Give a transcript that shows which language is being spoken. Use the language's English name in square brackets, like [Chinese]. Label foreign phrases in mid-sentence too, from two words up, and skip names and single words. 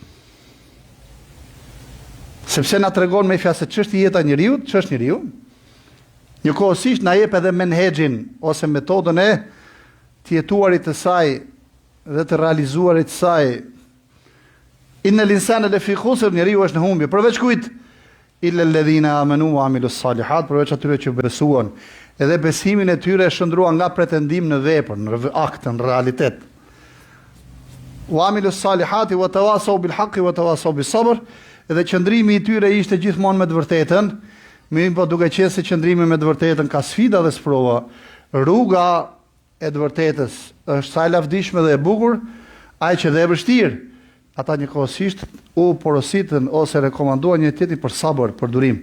[Albanian] Sepse na tregon me fjalë se ç'është jeta e njeriu, ç'është njeriu. Njëkohësisht na jep edhe menhexhin ose metodën e të jetuarit të saj dhe të realizuarit të saj. [Arabic] إن الإنسان لفي خسر, [Albanian] njeriu është në humbje. Përveç kujt? [Arabic] إلا الذين آمنوا وعملوا الصالحات, [Albanian] përveç atyre që besuan. Edhe besimin e tyre e shndruan nga pretendim në vepër, në akt, në realitet. [Arabic] وعملوا الصالحات وتواصوا بالحق وتواصوا بالصبر. [Albanian] Edhe qëndrimi i tyre ishte gjithmonë me të vërtetën, po duke qenë se qëndrimi me të vërtetën ka sfida dhe sprova. Rruga e të vërtetës është sa e lavdishme dhe e bukur, aq që dhe e vështirë. Ata njëkohësisht u porositën ose rekomanduan një tjetrin për sabër, për durim.